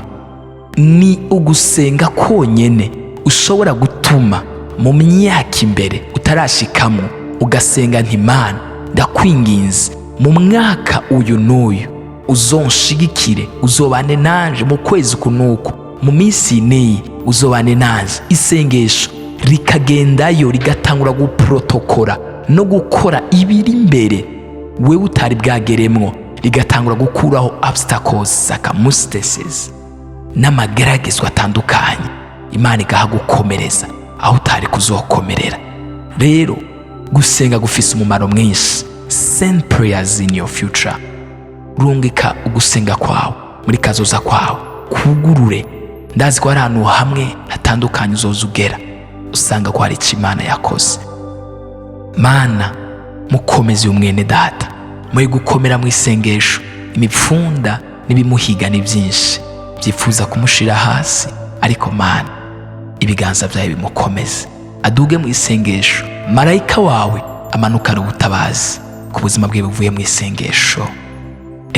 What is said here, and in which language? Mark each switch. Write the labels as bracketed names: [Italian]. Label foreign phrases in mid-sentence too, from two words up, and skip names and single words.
[Rundi] Ni ugusenga konyene ushobora gutuma mu myaka imbere utarashikamo ugasenga nti Imana, ndakwinginze mu mwaka uyu n'uyu uzonshigikire, uzobane nanje mu kwezi kunuko, mu minsi n'iyi uzobane nanje. Isengesho rikagendayo rigatangura guprotokora no gukora ibiri imbere wewe utari bwageremwo, rigatangura gukuraho [English] obstacles, circumstances [Rundi] n'amageragezwa atandukanye. Imana igahagukomereza aho utari kuzokomerera. Rero gusenga gufise umumaro mwinshi. [English] Send prayers in your future. [Rundi] Rungika ugusenga kwawe muri kazoza kwawe, kugurure ndazi ko hari ahantu hamwe hatandukanye uzoza ugera usanga ko hari icyo Imana yakoze. Mana mukomeze umwene data, muri gukomera mu isengesho, imipfunda n'ibimuhiga ni byinshi byifuza kumushira hasi, ariko Mana ibiganza byawe bimukomeze, aduge mu isengesho, marayika wawe amanukana ubutabazi ku buzima bwe buvuye mu isengesho.